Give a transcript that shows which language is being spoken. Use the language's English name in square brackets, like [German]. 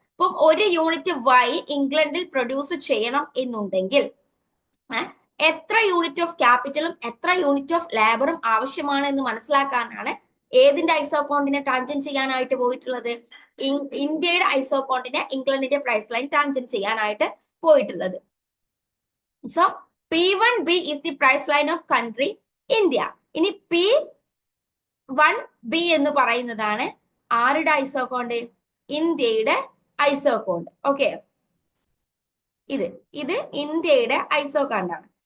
[Malayalam] അപ്പം 1 unit Y ഇംഗ്ലണ്ടിൽ produce ചെയ്യണം എന്നുണ്ടെങ്കിൽ എത്ര യൂണിറ്റ് ഓഫ് ക്യാപിറ്റലും എത്ര യൂണിറ്റ് ഓഫ് ലേബറും ആവശ്യമാണ് എന്ന് മനസ്സിലാക്കാനാണ് ഏതിന്റെ ഐസോകോണ്ടിനെ ടാൻജൻ ചെയ്യാനായിട്ട് പോയിട്ടുള്ളത്? ഇന്ത്യയുടെ ഐസോകോണ്ടിനെ ഇംഗ്ലണ്ടിന്റെ പ്രൈസ് ലൈൻ ടാൻജൻ ചെയ്യാനായിട്ട് പോയിട്ടുള്ളത്. [English] So P1B is the price line of country India. [Malayalam] ഇനി P1B എന്ന് പറയുന്നതാണ് ആരുടെ ഐസോകോണ്ട്? ഇന്ത്യയുടെ ഐസോകോണ്ട്. ഓക്കെ, ഇത് ഇന്ത്യയുടെ ഐസോകോണ്ടാണ്.